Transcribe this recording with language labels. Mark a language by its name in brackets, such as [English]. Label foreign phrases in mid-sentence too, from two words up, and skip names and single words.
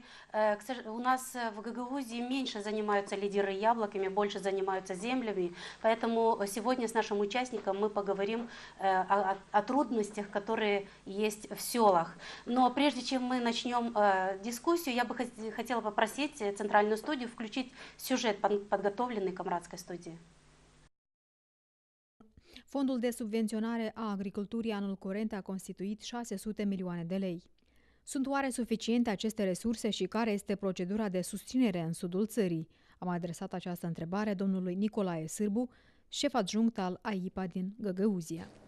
[Russian] У нас в Гагаузии меньше занимаются лидеры яблоками, больше занимаются землями. Поэтому сегодня с нашим участником мы поговорим о трудностях, которые есть в селах. Но прежде чем мы начнем дискуссию, я бы хотела попросить центральную студию включить сюжет, подготовленный Камратской студией. [Romanian] Fondul de subvenționare a agriculturii anul curent a constituit 600 milioane de lei. Sunt oare suficiente aceste resurse și care este procedura de susținere în sudul țării? Am adresat această întrebare domnului Nicolae Sârbu, șef adjunct al AIPA din Găgăuzia.